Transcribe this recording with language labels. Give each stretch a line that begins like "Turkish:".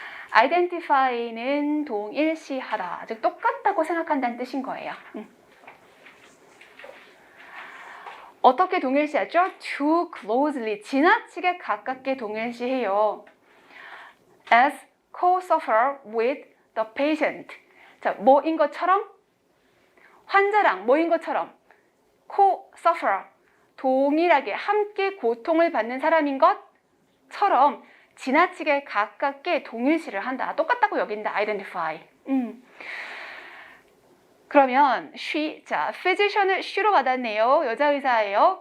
Korean: identify는 동일시하다, 즉 똑같다고 생각한다는 뜻인 거예요. 어떻게 동일시하죠? too closely, 지나치게 가깝게 동일시해요.
English: as co-suffer with the patient.
Korean: 자, 뭐인 것처럼? 환자랑 뭐인 것처럼? co-suffer, 동일하게 함께 고통을 받는 사람인 것처럼 지나치게 가깝게 동일시를 한다. 똑같다고 여긴다. identify. 그러면 she, 자, physician을 she로 받았네요. 여자 의사예요.